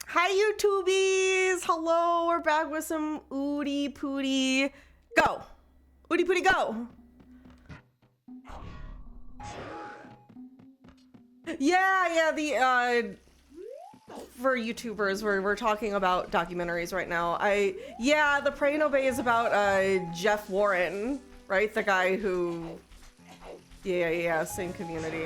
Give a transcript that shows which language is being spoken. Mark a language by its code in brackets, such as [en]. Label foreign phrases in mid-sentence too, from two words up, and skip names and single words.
[en] Hi, YouTubies! Hello, we're back with some OoT Pooty. Go! OoT Pooty, go! Yeah, for YouTubers, we're talking about documentaries right now. The Pray and Obey is about Jeff Warren, right? The guy who, yeah, same community.